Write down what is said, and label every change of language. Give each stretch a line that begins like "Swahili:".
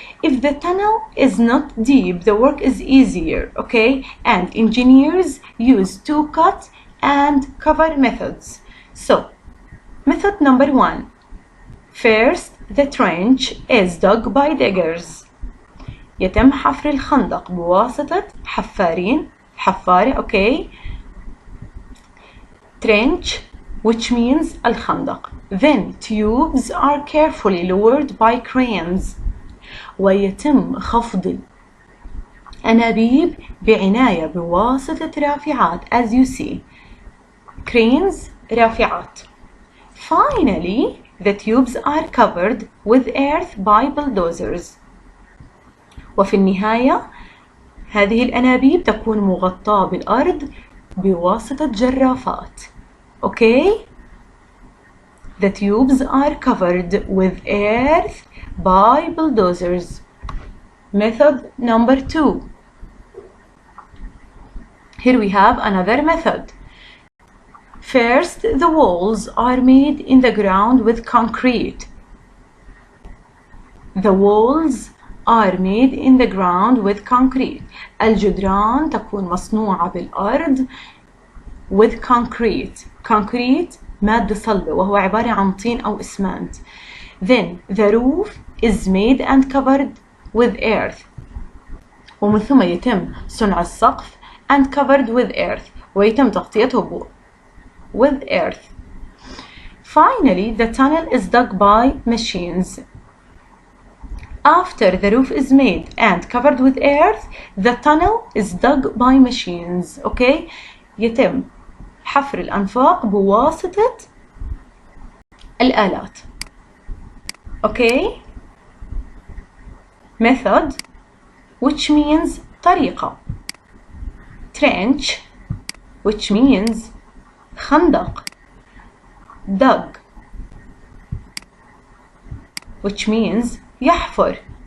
English: If the tunnel is not deep, the work is easier. Okay? And engineers use 2 cut and cover methods. So, method number 1. First, the trench is dug by diggers.
Arabic: يتم حفر الخندق بواسطة حفارة.
English: Okay? Trench, which means الخندق. Then tubes are carefully lowered by cranes.
Arabic: ويتم خفض الأنابيب بعناية بواسطة رافعات.
English: As you see, cranes, رافعات. Finally, the tubes are covered with earth by bulldozers.
Arabic: وفي النهاية هذه الأنابيب تكون مغطاة بالأرض بواسطة جرافات.
English: Okay? The tubes are covered with earth by bulldozers. Method number 2. Here we have another method. First, the walls are made in the ground with concrete. The walls are made in the ground with concrete.
Arabic: الجدران تكون مصنوعة بالأرض
English: with concrete.
Arabic: Concrete مادة صلبة وهو عبارة عن طين أو إسمنت.
English: Then the roof is made and covered with earth.
Arabic: ومن ثم يتم صنع السقف
English: and covered with earth.
Arabic: ويتم تغطيته
English: with earth. Finally, the tunnel is dug by machines. After the roof is made and covered with earth, the tunnel is dug by machines. Okay?
Arabic: يتم حفر الأنفاق بواسطة الآلات. Okay? Method
English: which means طريقة. trench which means خندق. dug which means يحفر.